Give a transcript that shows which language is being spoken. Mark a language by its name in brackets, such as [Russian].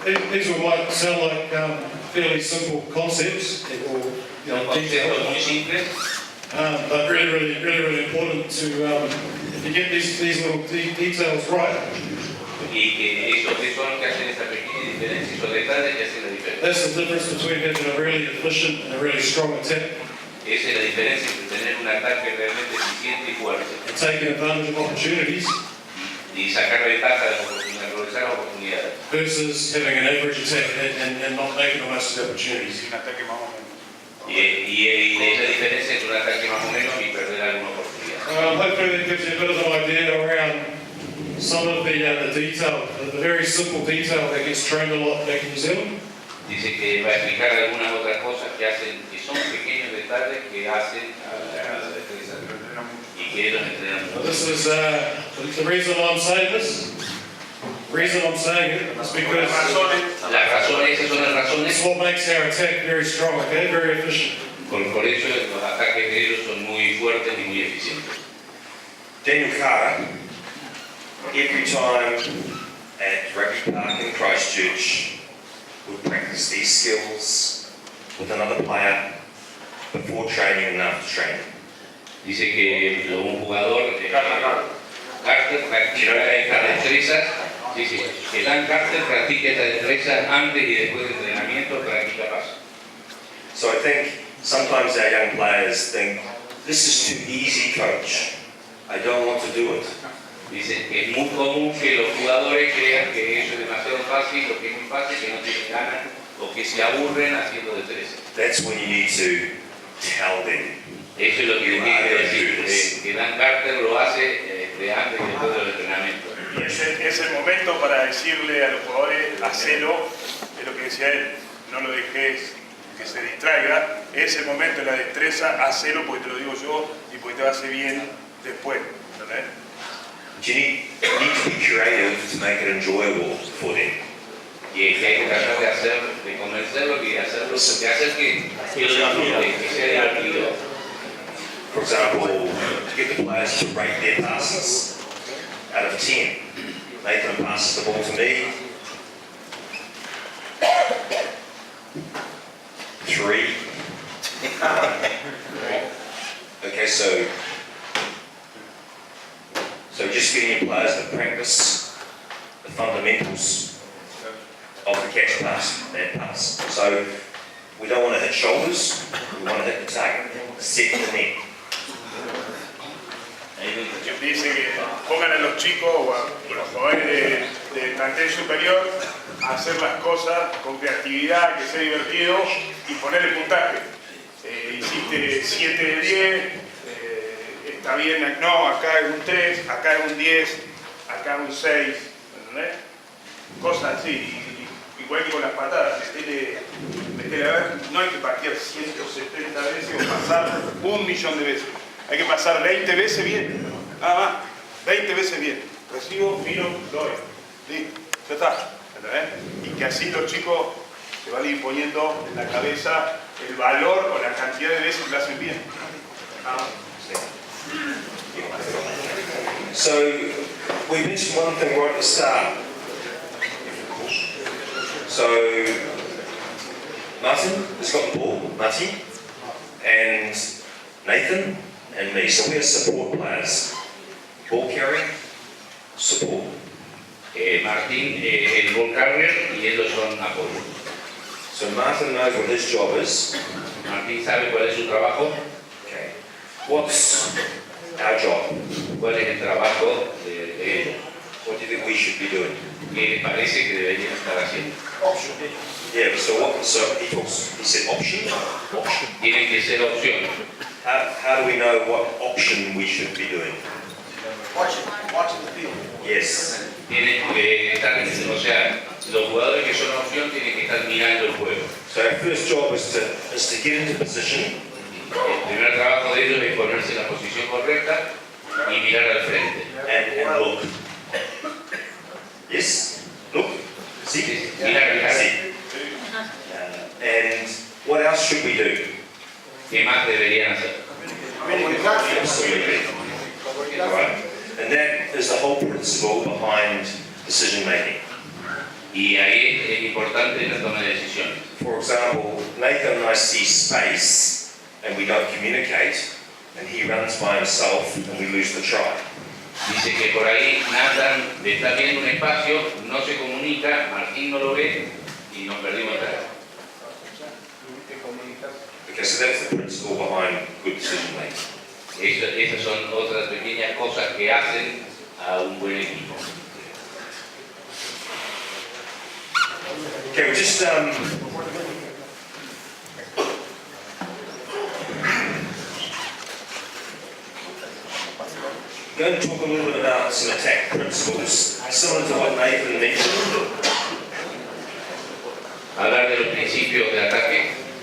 [English] These might sound like fairly simple concepts or [Spanish] Son conceptos [English] details, [Spanish] muy simples, [English] but really important to if you get these little details right. [Spanish] y que esos son los que hacen esta pequeña diferencia, esos detalles que hacen la diferencia. [English] That's the difference between having a really efficient and a really strong attack [Spanish] Esa es la diferencia entre tener un ataque realmente eficiente y fuerte [English] and taking advantage of opportunities [Spanish] y sacar ventaja de las oportunidades, aprovechar las oportunidades. [English] versus having an average attack and not making the most of the opportunities. [Spanish] Un ataque más o menos. Y es la diferencia entre un ataque más o menos y perder alguna oportunidad. [English] Hopefully that gives you a bit of an idea around some of the detail, the very simple detail that gets trained a lot back in New Zealand. [Spanish] Dice que va a explicar algunas otras cosas que hacen, que son pequeños detalles que hacen a la destreza y que ellos entrenan [English] But [Spanish] mucho. [English] this is the reason I'm saying this. The reason I'm saying it is because [Spanish] Las razones, esas son las razones, [English] it's what makes our attack very strong, okay, very efficient. [Spanish] por eso los ataques de ellos son muy fuertes y muy eficientes. [English] Daniel Carter, every time at Rugby Park in Christchurch, would practice these skills with another player before training and after training. [Spanish] Dice que un jugador, Carter, practica estas destrezas. Dice que Dan Carter practica estas destrezas antes y después de entrenamiento, practica paso. [English] So I think Sometimes our young players think, this is too easy, coach. I don't want to do it. [Spanish] Dice que es muy común que los jugadores crean que eso es demasiado fácil, o que es muy fácil, que no tienen ganas, o que se aburren haciendo de 13. [English] That's when you need to tell them. [Spanish] Eso es lo que tiene que decir, que Dan Carter lo hace antes y después del entrenamiento. Y es el momento para decirle a los jugadores, hacelo, es lo que decía él, no lo dejes que se distraiga, es el momento de la destreza, hacelo porque te lo digo yo y porque te va a hacer bien después. ¿Entendés? [English] You need to be creative to make it enjoyable for them. [Spanish] Y es que hay que tratar de convencerlo y de hacer que lo disfrute, que sea divertido. [English] For example, get the players to rate their passes out of 10. Nathan passes the ball to me. 3. Okay, so just getting your players to practice the fundamentals of the catch pass and pass. So we don't want to hit shoulders, we want to hit the target, set the net. [Spanish] Dice que pongan a los chicos o a los jugadores de plantel superior a hacer las cosas con creatividad, que sea divertido y poner el puntaje. Hiciste 7 de 10, está bien, no, acá es un 3, acá es un 10, acá es un 6, ¿entendés? Cosas así, igual que con las patadas, metele a ver, no hay que patear 170 veces o pasar 1.000.000 de veces. Hay que pasar 20 veces bien, nada más, 20 veces bien. Recibo, miro, doy. Listo, ya está. ¿Entendés? Y que así los chicos se van a ir poniendo en la cabeza el valor o la cantidad de veces que lo hacen bien. Nada más. [English] So we mentioned one thing right at the start. So Martin has got the ball, Martin, and Nathan and me. So we are support players. Ball carrying, support. [Spanish] Martín es el ball carrier y ellos son apoyo. [English] So Martin knows what his job is. [Spanish] Martín sabe cuál es su trabajo. [English] Okay. What's our job? [Spanish] ¿Cuál es el trabajo de ellos? [English] What do you think we should be doing? [Spanish] ¿Qué les parece que deberían estar haciendo? [English] Yeah, so he said option? Option. [Spanish] Tienen que ser opción. [English] How do we know what option we should be doing? Watching the field. Yes. [Spanish] Tienen que estar, o sea, los jugadores que son opción tienen que estar mirando el juego. [English] So our first job is to get into position. [Spanish] El primer trabajo de ellos es ponerse en la posición correcta y mirar al frente. [English] And look. Yes? Look. See? [Spanish] Mirar. [English] See? And what else should we do? [Spanish] ¿Qué más deberían hacer? [English] Absolutely. Right. And that is the whole principle behind decision making. [Spanish] Y ahí es importante la toma de decisiones. [English] For example, Nathan and I see space and we don't communicate, and he runs by himself and we lose the try. [Spanish] Dice que por ahí Nathan está viendo un espacio, no se comunica, Martín no lo ve y nos perdimos el try. [English] Okay, so that's the principle behind good decision making. [Spanish] Esas son otras pequeñas cosas que hacen a un buen equipo. [English] Okay, we're just going to talk a little bit about some attack principles, similar to what Nathan mentioned. [Spanish] Hablar de los principios de ataque.